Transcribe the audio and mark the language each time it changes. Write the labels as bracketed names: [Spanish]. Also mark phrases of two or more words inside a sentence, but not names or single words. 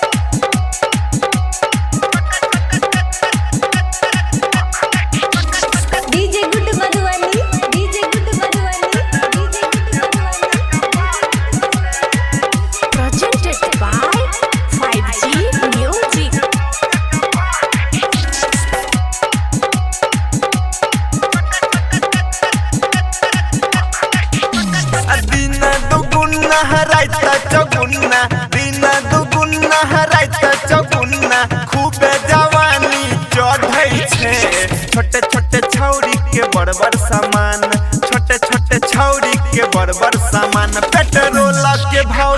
[English] DJ Good Madhuvani, DJ Good Madhuvani, DJ Good Madhuvani. Presented by 5G Music. [Maithili] दिन दुगुना हराइता चौगुना दिन दुगुना हराइता चौगुना खूबे जवानी चढ़ै छे छोटे छोटे छौरी के बड़ बड़ सामान छोटे छोटे छौरी के बड़ बड़ सामान पेट्रोल के भाव